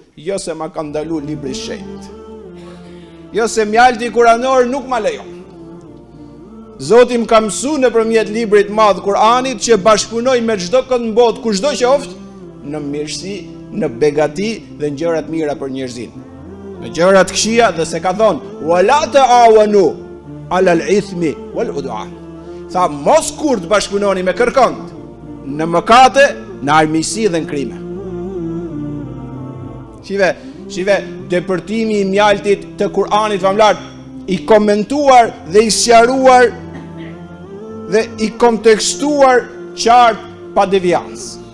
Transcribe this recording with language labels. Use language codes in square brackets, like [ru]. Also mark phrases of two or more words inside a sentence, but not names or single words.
[sq] Jo se ma ka ndaluar libri i shenjtë. Jo se mjalti kuranor nuk ma lejon. Zoti më ka mësuar nëpërmjet librit të madh Kur'anit që bashkëpunoj me çdo kënd në botë, kushdo qoftë, në mirësi, në begati dhe në gjërat mira për njerëzin. Në gjërat këqija dhe se ka thonë [ar] ولا تعاونوا على الإثم والعدوان. [sq] Tha mos kur të bashkëpunoni me kërkënd në mëkate, në armiqësi dhe në krime. Shive, depërtimi i mjaltit të Kur'anit famlar, i komentuar dhe i sqaruar dhe i kontekstuar qartë pa deviancë.